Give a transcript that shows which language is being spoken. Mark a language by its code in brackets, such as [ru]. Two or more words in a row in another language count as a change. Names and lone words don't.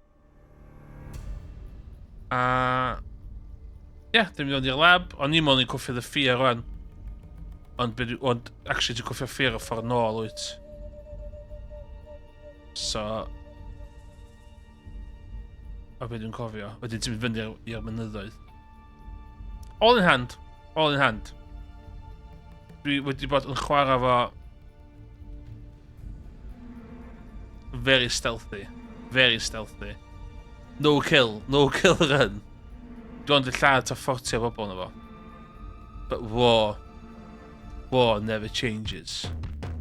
[cy] A... Ie, dim mynd i'r lab. O'n i'n mynd i cwffio The Fear rwan. Ond, actually, ti'n cwffio Fear o ffordd nôl, wyt. So... O beth dwi'n cofio. Wedyn ti'n mynd fynd i'r mynyddoedd. [en] All in hand. all in hand. [cy] Dwi wedi bod yn chwarae fo [en] very stealthy. Very stealthy. No kill run. [cy] Dwi ond y lladd ta 40 o bobl na fo. [en] But war never changes.